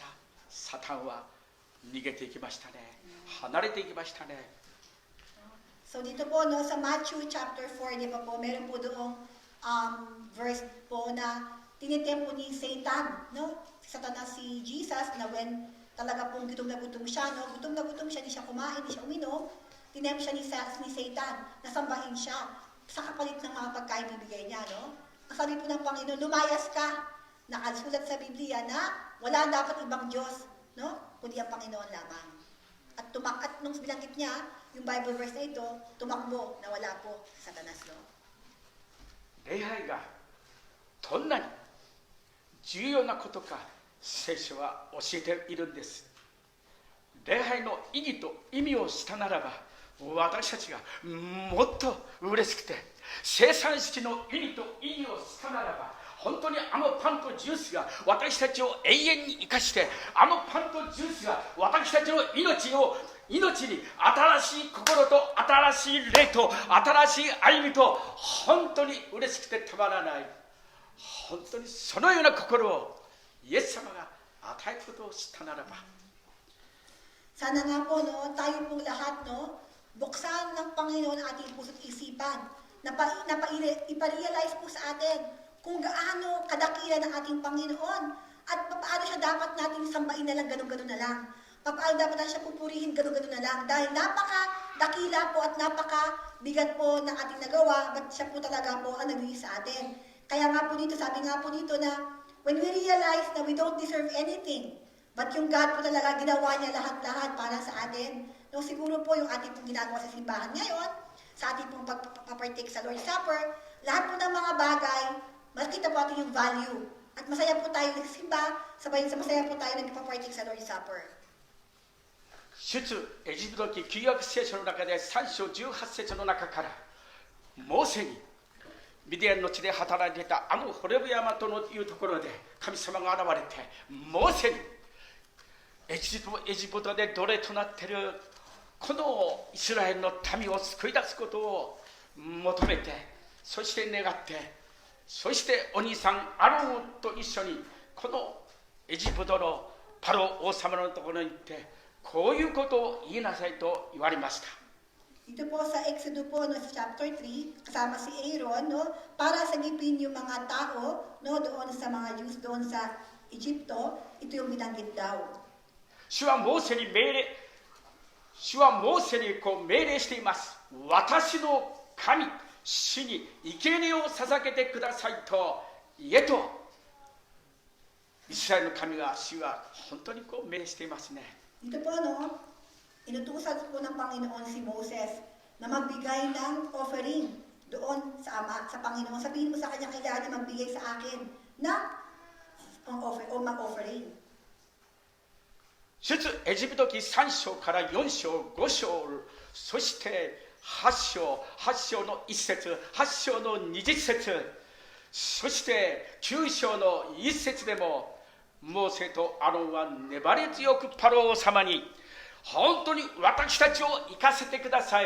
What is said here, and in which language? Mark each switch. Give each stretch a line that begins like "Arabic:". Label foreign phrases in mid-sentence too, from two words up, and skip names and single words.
Japanese: サタンは逃げていきましたね。離れていきましたね。
Filipino: So dito po, no, sa Matthew chapter 4, di ba po, meron po doong verse po na tinitempo ni Satan, no? Si Satanas si Jesus na when talaga pong gutom na gutom siya, no? Gutom na gutom siya, di siya kumain, di siya uminom. Tinempo siya ni Satan, nasambahin siya sa kapalit ng mga pagkain bibigay niya, no? Ang sabi po ng Panginoon, lumayas ka. Nakasulat sa Biblia na wala dapat ibang Diyos, no? Kundi ang Panginoon lamang. At nung binanggit niya, yung Bible verse na ito, tumakbo na wala po sa Satanas, no?
Japanese: 礼拝がどんなに重要なことか聖書は教えているんです。礼拝の意義と意味を知ったならば、私たちがもっと嬉しくて、生産式の意味と意義を知ったならば、本当にあのパンとジュースが私たちを永遠に生かして、あのパンとジュースが私たちの命に新しい心と新しい霊と新しい歩みと、本当に嬉しくてたまらない、本当にそのような心をイエス様が与えることを知ったならば、
Filipino: Sana nga po, no, tayo pong lahat, no, buksan ng Panginoon ang ating puso't isipan, iparealize po sa atin kung gaano kadakila ng ating Panginoon at paano siya dapat natin sambahin na lang, ganun-ganun na lang. Paano dapat natin siya pupurihin, ganun-ganun na lang. Dahil napaka-dakila po at napaka-bigat po ng ating nagawa, but siya po talaga po ang nagbigay sa atin. Kaya nga po dito, sabi nga po dito na
English: when we realize
Filipino: na
English: we don't deserve anything,
Filipino: but yung God po talaga, ginawa niya lahat-lahat para sa atin. No, siguro po yung ating pong ginagawa sa simbahan ngayon, sa ating pong pagpapartake sa Lord's Supper, lahat po ng mga bagay, makita po natin yung value. At masaya po tayo nagsimba, sabay sa masaya po tayo nagpapartake sa Lord's Supper.
Japanese: 出エジプト記旧約聖書の中で3章18節の中から、モーセにミディアンの地で働いていたあのホレブ山というところで神様が現れて、モーセにエジプトで奴隷となっているこのイスラエルの民を救い出すことを求めて、そして願って、そしてお兄さんアロンと一緒にこのエジプトのパロ王様のところに行って、こういうことを言いなさいと言われました。
Filipino: Ito po sa Exodus po, no, sa chapter 3, kasama si Aaron, no, para sagipin yung mga tao, no, doon sa mga Jews doon sa Egypto, ito yung binanggit daw.
Japanese: 主はモーセにこう命令しています。私の神、主に生贄を捧げてくださいと言えと、イスラエルの神が主は本当にこう命令していますね。
Filipino: Dito po, no, inutusan po ng Panginoon si Moses na magbigay ng offering doon sa Ama, sa Panginoon. Sabihin mo sa kanya, kailangan na magbigay sa akin na mag-offering.
Japanese: 出エジプト記3章から4章、5章、そして8章の1節、8章の20節、そして9章の1節でも、モーセとアロンは粘り強くパロ王様に、本当に私たちを行かせてください。